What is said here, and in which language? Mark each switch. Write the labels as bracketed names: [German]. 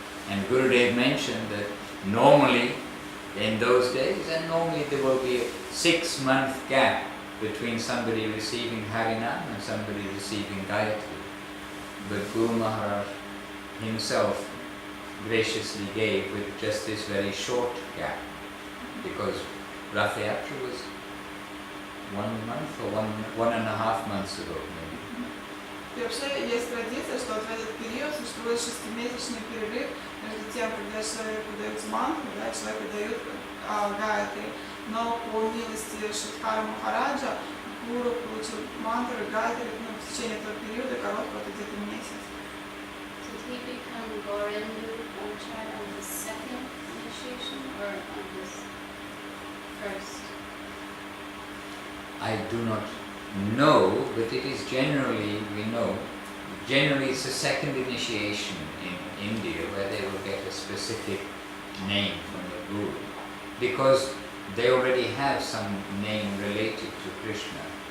[English] And Gurudev mentioned that normally in those days, and normally there will be a 6-month gap between somebody receiving Harinam and somebody receiving Gayatri. But Guru Maharaj himself graciously gave with just this very short gap, because Rath Yatra was 1 month or 1.5 months ago maybe. [Russian] И вообще есть традиция, что в этот период существует 6-месячный перерыв между тем, когда человеку дают мантру, да, человеку дают гайатри. Но по милости Шрипада Махараджа Гуру получил мантру и гайатри в течение этого периода, короткого, это где-то месяц. [English] Did he become Gorendu Brahmachari on his second initiation or on his first? I do not know, but it is generally, we know, generally it's a second initiation in India where they will get a specific name from the Guru, because they already have some name related to Krishna.